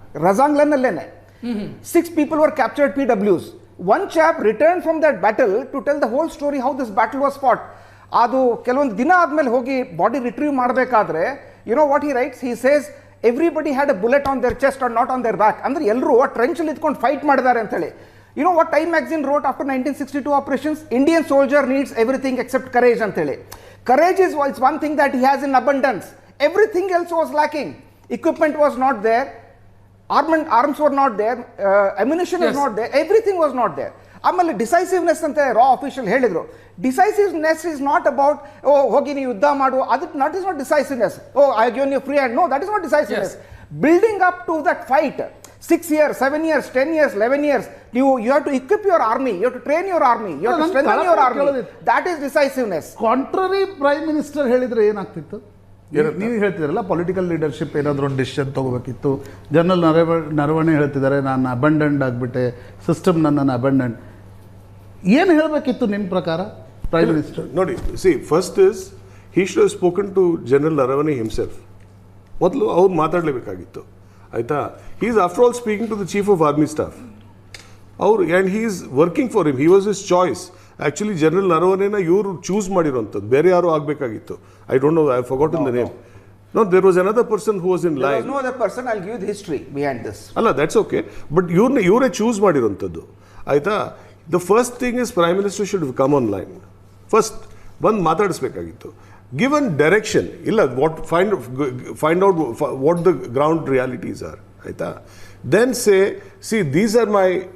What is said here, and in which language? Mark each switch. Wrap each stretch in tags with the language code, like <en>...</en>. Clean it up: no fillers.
<en>ರಜಾಂಗ್ಲಾನಲ್ಲೇನೆ 6 people were captured PWs. One chap returned from that battle to tell the whole story how this battle was fought.</en> <kn>ಅದು ಕೆಲವೊಂದು ದಿನ ಆದ್ಮೇಲೆ ಹೋಗಿ body retrieve ಮಾಡಬೇಕಾದ್ರೆ</kn> <en>You know what he writes? He says everybody had a bullet on their chest or not on their back.</en> <kn>ಅಂದ್ರೆ ಎಲ್ಲರೂ ಆ ಟ್ರೆಂಚಲ್ಲಿ ಇದ್ಕೊಂಡು ಫೈಟ್ ಮಾಡಿದ್ದಾರೆ ಅಂತ ಹೇಳಿ.</kn> <en>You know what Time magazine wrote after 1962 operations? Indian soldier needs everything except courage</en> <kn>ಅಂತ ಹೇಳಿ.</kn> <en>Courage is one thing that he has in abundance. Everything else was lacking. Equipment was not there. Arms were not there, ammunition was not there, everything was not there.</en> <kn>ಆಮೇಲೆ ಡಿಸೈಸಿವ್ನೆಸ್ ಅಂತ ರಾ official ಹೇಳಿದ್ರು.</kn> <en>ಡಿಸೈಸಿವ್ನೆಸ್ is not about</en> <kn>ಹೋಗಿ ನೀವು ಯುದ್ಧ ಮಾಡು, ಅದು</kn> <en>Not is not decisiveness. I give you free hand. No, that is not decisiveness. Building up to that fight 6 years, 7 years, 10 years, 11 years, you have to equip your army, you have to train your army, you have to strengthen your army. That is decisiveness.</en> <kn>Contrary prime minister ಹೇಳಿದ್ರೆ ಏನಾಗ್ತಿತ್ತು? ನೀವು ಹೇಳ್ತಿದ್ರಲ್ಲ political leadership ಏನಾದರೂ ಒಂದು decision ತೊಗೋಬೇಕಿತ್ತು. General Naravane ಹೇಳ್ತಿದ್ದಾರೆ ನಾನು abandoned ಆಗಿಬಿಟ್ಟೆ, system ನನ್ನನ್ನು abandoned. ಏನು ಹೇಳಬೇಕಿತ್ತು ನಿಮ್ಮ ಪ್ರಕಾರ ಪ್ರೈಮ್ ಮಿನಿಸ್ಟರ್?</kn> <en>ನೋಡಿ, first is he should have spoken to General Naravane himself.</en> <kn>ಮೊದಲು ಅವ್ರು ಮಾತಾಡಲೇಬೇಕಾಗಿತ್ತು, ಆಯಿತಾ?</kn> <en>He is after all speaking to the chief of army staff. And he is working for him. He was his choice.</en> <kn>Actually general ನರವಣೆನ ಇವರು choose ಮಾಡಿರೋಂಥದ್ದು, ಬೇರೆ ಯಾರು ಆಗಬೇಕಾಗಿತ್ತು.</kn> <en>I don't know, I have forgotten the name. No, there was another person who was in line. There was no other person. I'll give you the history behind this. ಅಲ್ಲ, that's okay. But</en> <kn>ಇವರೇ choose ಮಾಡಿರೋಂಥದ್ದು, ಆಯಿತಾ?</kn> <en>The first thing is prime minister should come on line.</en> <kn>First ಬಂದು ಮಾತಾಡಿಸ್ಬೇಕಾಗಿತ್ತು. Given direction ಇಲ್ಲ,</kn> <en>Find out what the ground realities are, ಆಯಿತಾ? Then see these are my</en>